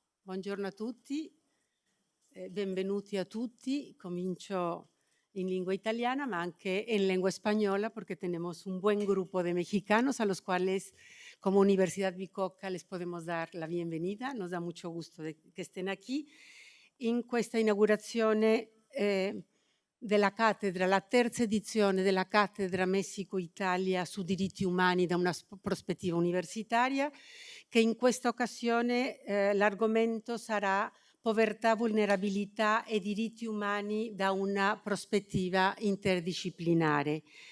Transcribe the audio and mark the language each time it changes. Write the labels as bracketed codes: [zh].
[it] Buongiorno a tutti, benvenuti a tutti. [es] Comincio en lengua italiana, [it] ma anche [es] en lengua española, porque tenemos un buen grupo de mexicanos a los cuales, como Universidad Bicocca, les podemos dar la bienvenida. Nos da mucho gusto que estén aquí [it] in questa inaugurazione della cattedra, la terza edizione della cattedra Messico-Italia su diritti umani da una prospettiva universitaria, che in questa occasione l'argomento sarà povertà, vulnerabilità e diritti umani da una prospettiva interdisciplinare.